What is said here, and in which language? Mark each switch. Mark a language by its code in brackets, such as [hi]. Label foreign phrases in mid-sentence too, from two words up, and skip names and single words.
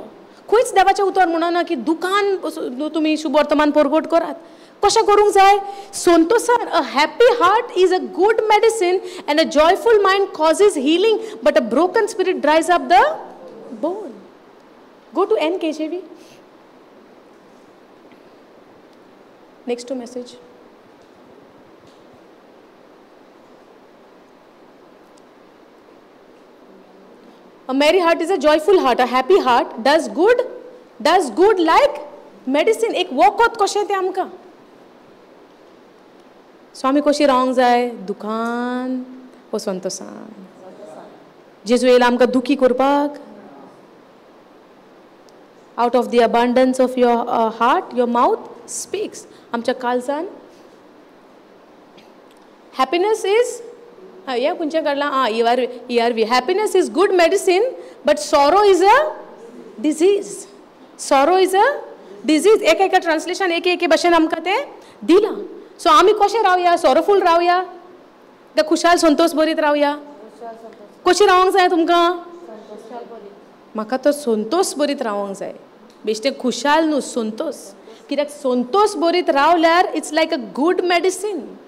[kok] खंयच देवाचें उतर म्हणना की दुखान तुमी शुभ वर्तमान परगट करात. कशें करूंक जाय संतोषान. [en] A happy heart is a good medicine and a joyful mind causes healing but a broken spirit dries up the bone. गो टू NKJV. Next to message. A merry heart is a joyful heart. A happy heart does good like medicine. [kok] एक वखद कशें तें आमकां. सो आमी कशी रावंक जाय दुखान ओ संतोषान. जेजू येयला आमकां दुखी करपाक. [en] Out of the abundance of your heart, your mouth speaks. [kok] आमच्या काळजान [en] happiness is [kok] या खंयचें काडलां ERV. [en] Happiness is good medicine but sorrow is a disease. Sorrow is a disease. [kok] एका ट्रान्सलेशन एक भाशेन आमकां तें दिलां. सो आमी कशें रावया सॉरोफूल रावया ते खुशाल संतोष बरीत रावया. कशी रावंक जाय तुमकां म्हाका तो संतोष बरीत रावंक जाय. बेश्टें खुशाल न्हू संतोष. कित्याक संतोष बरीत रावल्यार [en] it's like a good medicine.